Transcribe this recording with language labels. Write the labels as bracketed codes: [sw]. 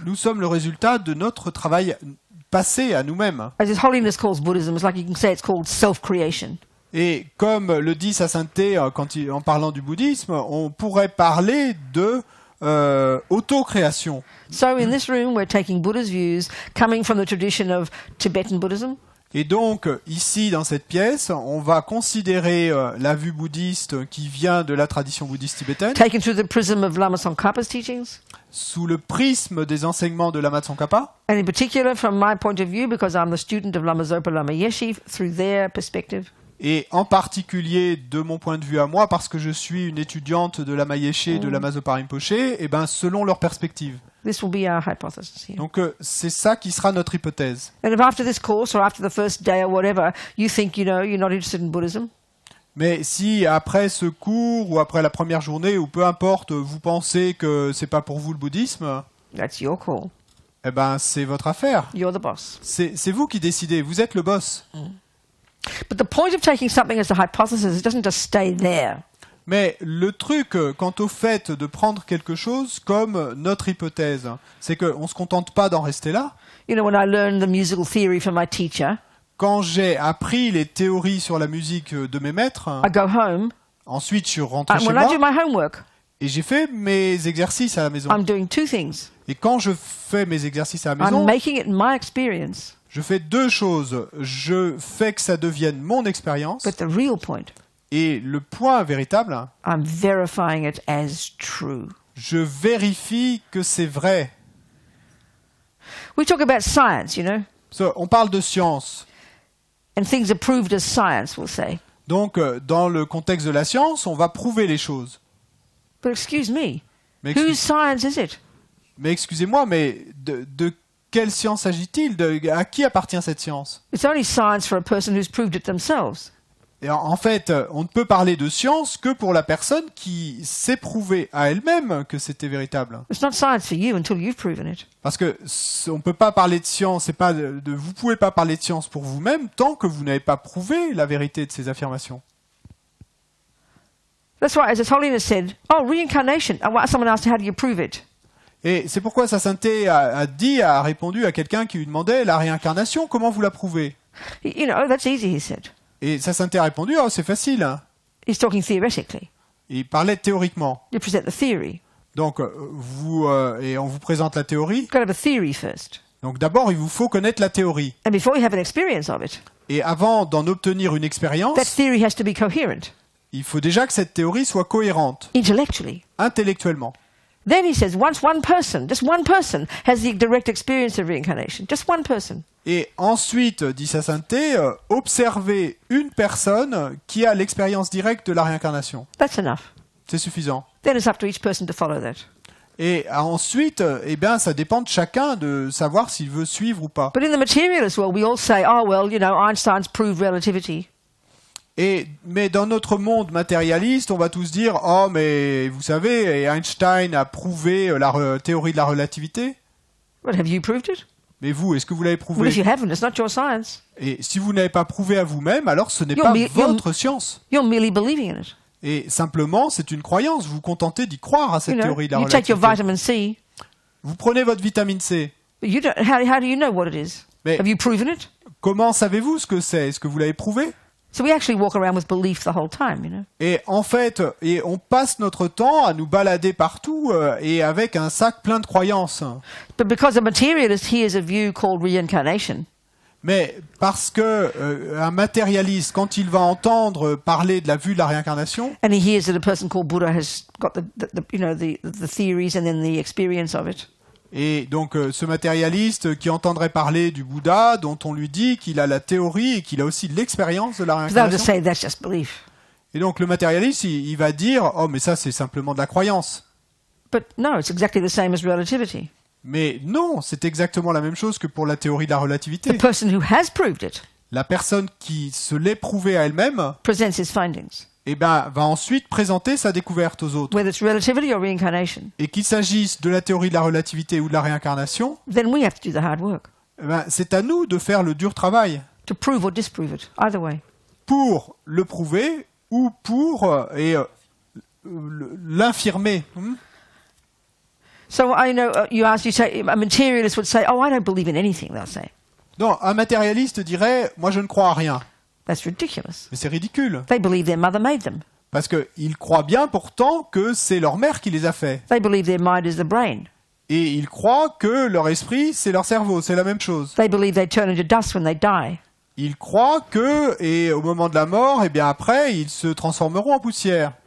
[fr] Nous sommes le résultat de notre travail passé à nous-mêmes. [en] As His Holiness calls Buddhism, it's like you can say it's called self-creation. [fr] Et comme le dit Sa Sainteté en parlant du bouddhisme, on pourrait parler de auto-création. [en] So in this room, we're taking Buddha's views coming from the tradition of Tibetan Buddhism. [fr] Et donc, ici, dans cette pièce, on va considérer la vue bouddhiste qui vient de la tradition bouddhiste tibétaine, [en] Taken through the prism of Lama Tsongkhapa's teachings, [fr] sous le prisme des enseignements de Lama Tsongkhapa, [en] and in particular from my point of view, because I'm the student of Lama Zopa Lama Yeshe, through their perspective. [fr] et en particulier de mon point de vue à moi, parce que je suis une étudiante de Lama Yeshe et de Lama Zopa Rinpoche, et ben selon leur perspective. [en] This will be our hypothesis here. [fr] Donc c'est ça qui sera notre hypothèse. [en] And if after this course or after the first day or whatever, you think, you're not interested in Buddhism, [fr] Mais si après ce cours ou après la première journée ou peu importe, vous pensez que c'est pas pour vous le bouddhisme, [en] that's your call. [fr] eh ben c'est votre affaire. [en] You're the boss. [fr] C'est vous qui décidez, vous êtes le boss. [en] But the point of taking something as a hypothesis, it doesn't just stay there. [fr] Mais le truc quant au fait de prendre quelque chose comme notre hypothèse, c'est qu'on ne se contente pas d'en rester là. [en] You know, when I learned the musical theory from my teacher, [fr] Quand j'ai appris les théories sur la musique de mes maîtres, [en] I go home, [fr] ensuite je suis rentré [en] and [fr] chez [en] when I do [fr] moi [en] my homework, [fr] et j'ai fait mes exercices à la maison. [en] I'm doing two things. [fr] Et quand je fais mes exercices à la [en] I'm [fr] maison, [en] making it my experience, [fr] je fais deux choses. Je fais que ça devienne mon expérience. [en] but the real point, [fr] Et le point véritable, [en] I'm verifying it as true. [fr] je vérifie que c'est vrai. [en] We talk about science, [fr] On parle de science. [en] and things are proved as science, we'll say. [fr] Donc, dans le contexte de la science, on va prouver les choses. [en] But excuse me, [fr] Mais, [en] whose science is it? [fr] mais excusez-moi, mais de quelle science s'agit-il? À qui appartient cette science? [en] It's only science for a person who's proved it themselves. [fr] Et en fait, on ne peut parler de science que pour la personne qui s'est prouvée à elle-même que c'était véritable. [en] It's not science for you until you've proven it. [fr] Parce que on peut pas parler de science, c'est pas vous pouvez pas parler de science pour vous-même tant que vous n'avez pas prouvé la vérité de ces affirmations. [en] That's why, as His Holiness said, oh, reincarnation. Someone asked, how do you prove it? [fr] Et c'est pourquoi Sa Sainteté a répondu à quelqu'un qui lui demandait la réincarnation, comment vous la prouvez? [en] That's easy, he said. [fr] Et Sa Sainteté a répondu, oh, c'est facile. Hein. [en] He's talking theoretically. [fr] Et il parlait théoriquement. [en] You present the theory. [fr] Donc et on vous présente la théorie. [en] You've got to have a theory first. [fr] Donc d'abord, il vous faut connaître la théorie. [en] And before you have an experience of it, [fr] Et avant d'en obtenir une expérience, [en] that theory has to be coherent. [fr] il faut déjà que cette théorie soit cohérente, [en] Intellectually. [fr] intellectuellement. [en] Then he says, once just one person, has the direct experience of reincarnation, just one person. [fr] Et ensuite, dit Sa Sainteté, observer une personne qui a l'expérience directe de la réincarnation. [en] That's enough. [fr] C'est suffisant. [en] Then it's up to each person to follow that. [fr] Et ensuite, eh bien, ça dépend de chacun de savoir s'il veut suivre ou pas. [en] But in the materialist world, we all say, oh, well, Einstein's proved relativity. [fr] Mais dans notre monde matérialiste, on va tous dire, oh, mais vous savez, Einstein a prouvé la théorie de la relativité. [en] But have you proved it? [fr] Mais vous, est-ce que vous l'avez prouvé? [en] Well, if you haven't, it's not your science. [fr] Et si vous n'avez pas prouvé à vous-même, alors ce n'est pas votre science. [en] You're merely believing in it. [fr] Et simplement, c'est une croyance. Vous vous contentez d'y croire à cette théorie de la [en] you take your [fr] relativité. [en] vitamin C. [fr] Vous prenez votre vitamine C. [en] But you don't, how do you know what it is? [fr] Mais [en] Have you proven it? [fr] comment savez-vous ce que c'est? Est-ce que vous l'avez prouvé? [en] So we actually walk around with belief the whole time, [fr] Et en fait, on passe notre temps à nous balader partout et avec un sac plein de croyances. [en] But because a materialist hears a view called reincarnation, [fr] Mais parce que un matérialiste, quand il va entendre parler de la vue de la réincarnation, [en] and he hears that a person called Buddha has got the theories and then the experience of it, [fr] et donc ce matérialiste qui entendrait parler du Bouddha, dont on lui dit qu'il a la théorie et qu'il a aussi l'expérience de la [en] they'll just [fr] réincarnation. [en] say that's just belief. [fr] Et donc le matérialiste, il va dire « Oh, mais ça c'est simplement de la croyance ». [en] But no, it's exactly the same as relativity. [fr] Mais non, c'est exactement la même chose que pour la théorie de la relativité. [en] The person who has proved it [fr] La personne qui se l'est prouvée à elle-même, [en] presents his findings, [fr] eh ben, va ensuite présenter sa découverte aux autres. [en] whether it's relativity or reincarnation. [fr] Et qu'il s'agisse de la théorie de la relativité ou de la réincarnation, [en] Then we have to do the hard work [fr] eh ben, c'est à nous de faire le dur travail [en] to prove or disprove it, either way. [fr] pour le prouver ou pour l'infirmer. [en] So I know you say a materialist would say, "Oh, I don't believe in anything." They'll say [fr] Non, un matérialiste dirait « Moi, je ne crois à rien [en] that's ridiculous. ». [fr] Mais c'est ridicule. [en] They believe their mother made them. [fr] Parce qu'ils croient bien pourtant que c'est leur mère qui les a faits. [en] They believe their mind is the brain. [fr] Et ils croient que leur esprit, c'est leur cerveau, c'est la même chose. [en] They believe they turn into dust when they die. [fr] Ils croient que, et au moment de la mort, et bien après, ils se transformeront en poussière.